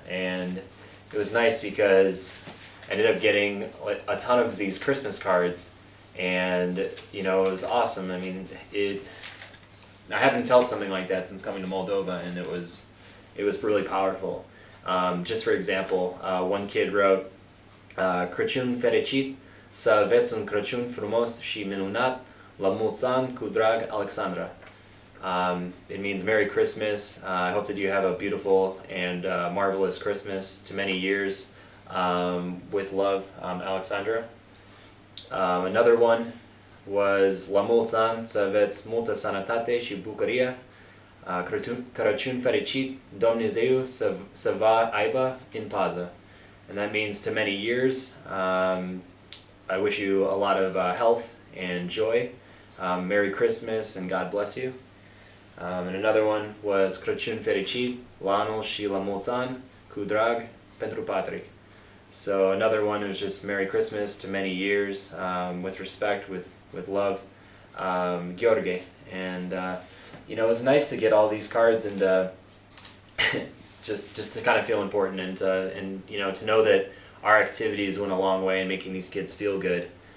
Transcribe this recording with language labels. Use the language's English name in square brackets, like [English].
[English] And it was nice because I ended up getting a ton of these Christmas cards, and it was awesome. I mean, I haven't felt something like that since coming to Moldova, and it was really powerful. Just for example, one kid wrote [Romanian] Crăciun fericit, să aveți un Crăciun frumos și minunat, la mulți ani cu drag, Alexandra. [English] It means Merry Christmas. I hope that you have a beautiful and marvelous Christmas to many years, with love, Alexandra. Another one was [Romanian] La mulți ani, să aveți multă sănătate și bucurie. Crăciun fericit, Dumnezeu să vă aibă în pază. [English] And that means to many years. I wish you a lot of health and joy. Merry Christmas and God bless you. And another one was [Romanian] Crăciun fericit, la anul și la mulți ani, cu drag pentru patrie. [English] So another one was just Merry Christmas to many years, with respect, with love, Gheorghe. And you know, it was nice to get all these cards and just to kind of feel important and you know, to know that our activities went a long way in making these kids feel good.